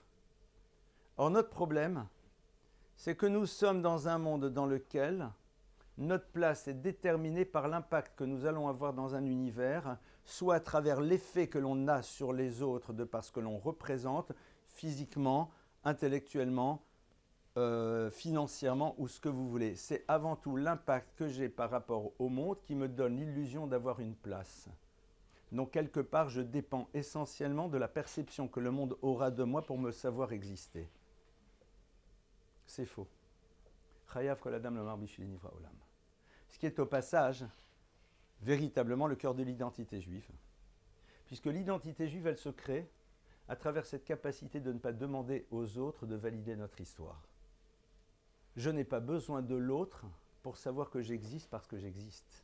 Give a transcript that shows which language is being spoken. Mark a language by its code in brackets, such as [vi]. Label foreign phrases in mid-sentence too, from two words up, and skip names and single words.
[fr] Or, notre problème, c'est que nous sommes dans un monde dans lequel notre place est déterminée par l'impact que nous allons avoir dans un univers, soit à travers l'effet que l'on a sur les autres de par ce que l'on représente, physiquement, intellectuellement, financièrement ou ce que vous voulez. C'est avant tout l'impact que j'ai par rapport au monde qui me donne l'illusion d'avoir une place. Donc quelque part, je dépends essentiellement de la perception que le monde aura de moi pour me savoir exister. C'est faux. [he] חייב כל אדם לומר בשבילי נברא עולם. [fr] Ce qui est au passage véritablement le cœur de l'identité juive. Puisque l'identité juive, elle se crée à travers cette capacité de ne pas demander aux autres de valider notre histoire. Je n'ai pas besoin de l'autre pour savoir que j'existe parce que j'existe.